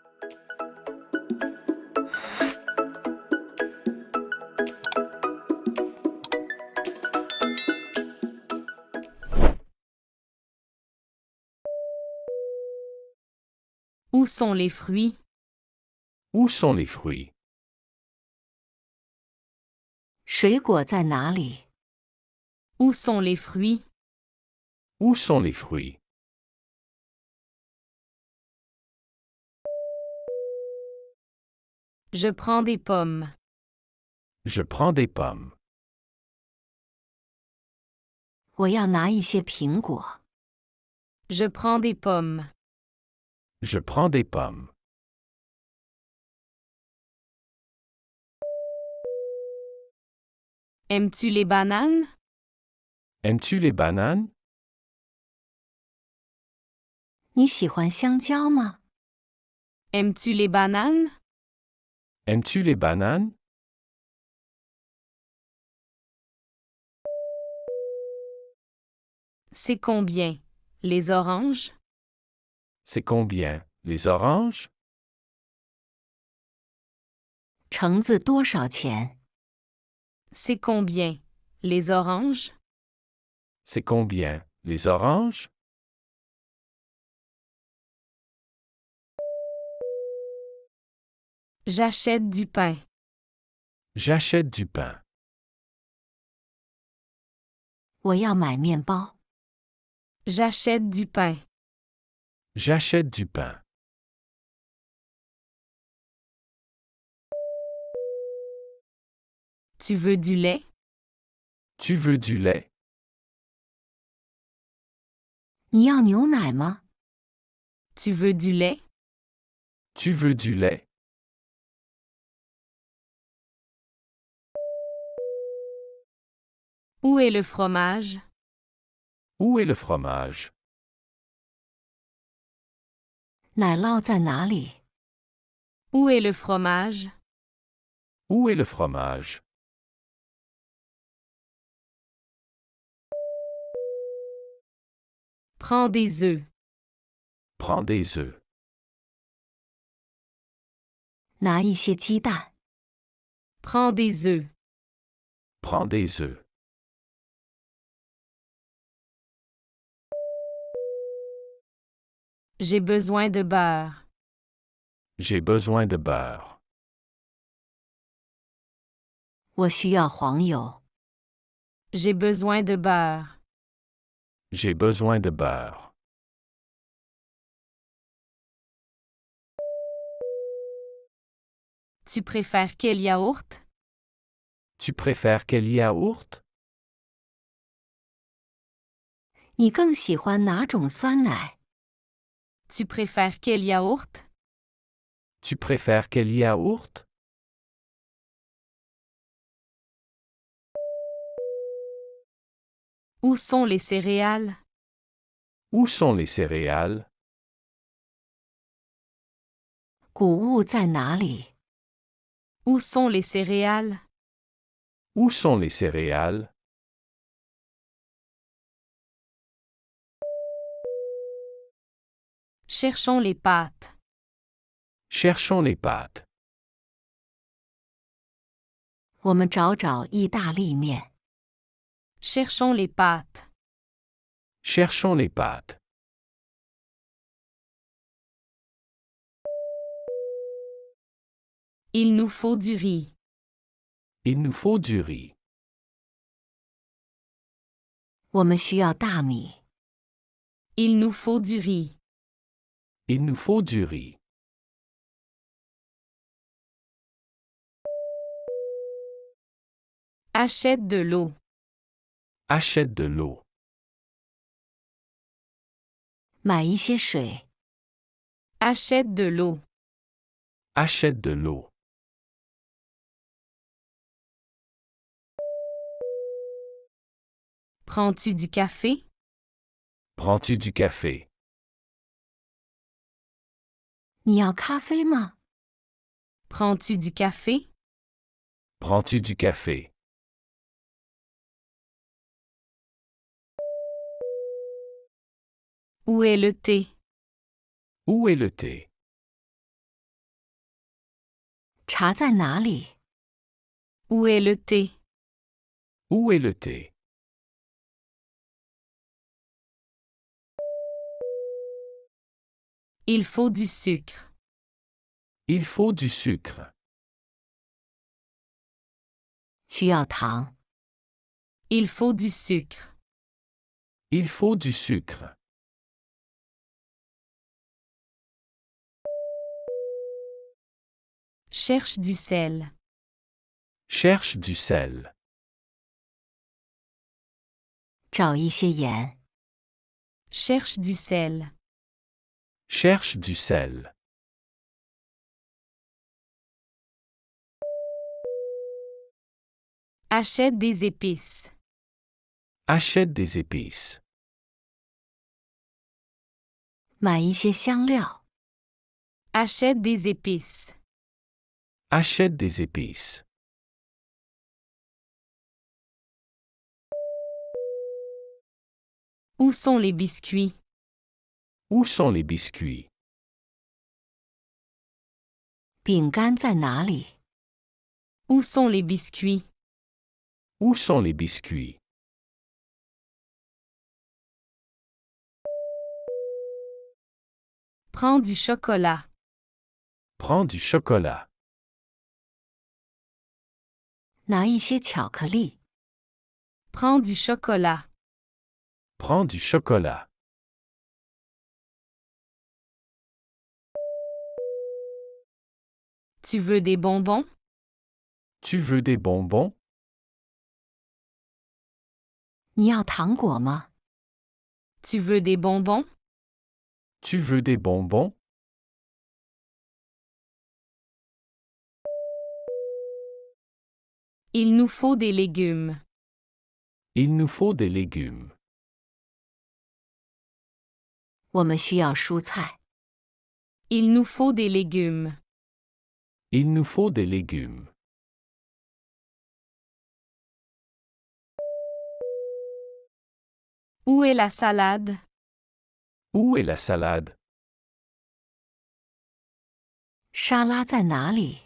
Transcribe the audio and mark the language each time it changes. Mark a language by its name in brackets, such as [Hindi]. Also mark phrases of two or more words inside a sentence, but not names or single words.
[French] Où sont les fruits? Où sont les fruits? [Chinese] 水果在哪里？ [French] Où sont les fruits? Où sont les fruits? Je prends des pommes. Je prends des pommes. [Chinese] 我要拿一些苹果。 [French] Je prends des pommes. Je prends des pommes. Aimes-tu les bananes? Aimes-tu les bananes? [Chinese] 你喜欢香蕉吗？ [French] Aimes-tu les bananes? Aimes-tu les bananes? C'est combien? Les oranges? C'est combien? Les oranges? [Chinese] 橙子多少钱？ [French] C'est combien? Les oranges? C'est combien? Les oranges? J'achète du pain. J'achète du pain. [Chinese] 我要买面包。 [French] J'achète du pain. J'achète du pain. Tu veux du lait? Tu veux du lait? [Chinese] 你要牛奶吗？ [French] Tu veux du lait? Tu veux du lait? Où est le fromage? Où est le fromage? [Chinese] 奶酪在哪里？ [French] Où est le fromage? Où est le fromage? Prends des œufs. Prends des œufs. [Chinese] 拿一些鸡蛋。 [French] Prends des œufs. Prends des œufs. J'ai besoin de beurre. J'ai besoin de beurre. [Chinese] 我需要黄油。 [French] J'ai besoin de beurre. J'ai besoin de beurre. Tu préfères quel yaourt? Tu préfères quel yaourt? [Chinese] 你更喜欢哪种酸奶？ [French] Tu préfères quel yaourt? Tu préfères quel yaourt? Où sont les céréales? Où sont les céréales? [Chinese] 谷物在哪里？ [French] Où sont les céréales? Où sont les céréales? Cherchons les pâtes. Cherchons les pâtes. [Chinese] 我们找找意大利面。 [French] Cherchons les pâtes. Cherchons les pâtes. Il nous faut du riz. Il nous faut du riz. [Chinese] 我们需要大米。 [French] Il nous faut du riz. Il nous faut du riz. Achète de l'eau. Achète de l'eau. [Chinese] 买一些水。 [French] Achète de l'eau. Achète de l'eau. Prends-tu du café? Prends-tu du café? [Chinese] 你要咖啡吗？ [French] Prends-tu du café? Prends-tu du café? Où est le thé? Où est le thé? [Chinese] 茶在哪里？ [French] Où est le thé? Où est le thé? Il faut du sucre. Il faut du sucre. [Chinese] 需要糖。 [French] Il faut du sucre. Il faut du sucre. Cherche du sel. Cherche du sel. [Chinese] 找一些盐。 [French] Cherche du sel. Cherche du sel. Achète des épices. Achète des épices. [Chinese] 买一些香料。 [French] Achète des épices. Achète des épices. Où sont les biscuits? Où sont les biscuits? [Chinese] 饼干在哪里？ [French] Où sont les biscuits? Où sont les biscuits? Prends du chocolat. Prends du chocolat. [Chinese] 拿一些巧克力。 [French] Prends du chocolat. Prends du chocolat. Tu veux des bonbons? Tu veux des bonbons? [Chinese] 你要糖果吗？ [French] Tu veux des bonbons? Tu veux des bonbons? Il nous faut des légumes. Il nous faut des légumes. [Chinese] 我们需要蔬菜。 [French] Il nous faut des légumes. Il nous faut des légumes. Où est la salade? Où est la salade? [Chinese] 沙拉在哪里？